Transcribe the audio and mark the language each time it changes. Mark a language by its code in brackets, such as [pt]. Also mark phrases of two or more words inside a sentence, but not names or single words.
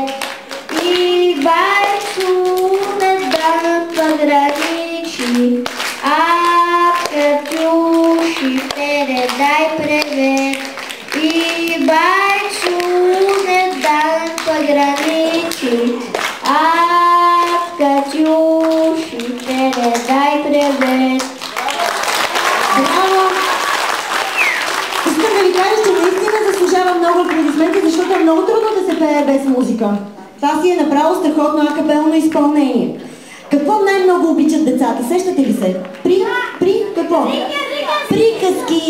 [ru] И бойцу над пограничье, а Катюши передай привет. И бойцу над пограничье, а Катюши передай привет. [bg] Браво! Искам да ви кажа, че наистина заслужава много аплодисменти, защото е много трудно да се пее без музика. Това си е направо страхотно акапелно изпълнение. Какво най-много обичат децата? Сещате ли се? При какво? Приказки!